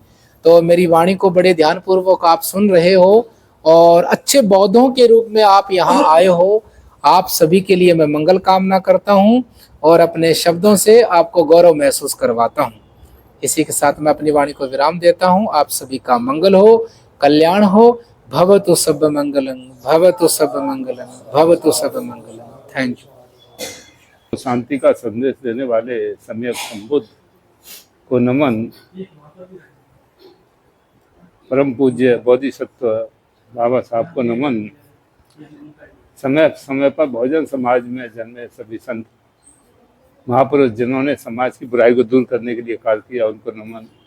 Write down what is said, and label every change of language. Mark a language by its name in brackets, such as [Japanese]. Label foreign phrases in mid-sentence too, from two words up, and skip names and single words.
[Hindi] तो मेरी वाणी को बड़े ध्यानपूर्वक आप सुन रहे हो, और अच्छे बौद्धों के रूप में आप यहाँ आए हो। आप सभी के लिए मैं मंगल कामना करता हूँ, और अपने शब्दों से आपको गौरव महसूस करवाता हूँ। इसी के साथ मैं अपनी वाणी को विराम देता हूँ। आप सभी का मंगल हो, कल्याण हो। [Pali] भवतु सब मंगलम, भवतु सब मंगलम, भवतु सब मंगलम। [English] Thank you. [Hindi] शांति का संदेश देने वाले सम्यक संबुद्ध को नमन। परम पूज्य बोधिसत्व बाबा साहब को नमन। समय समय पर बहुजन समाज में जन्मे सभी संत महापुरुष जिन्होंने समाज की बुराई को दूर करने के लिए कार्य किया, उनको नमन।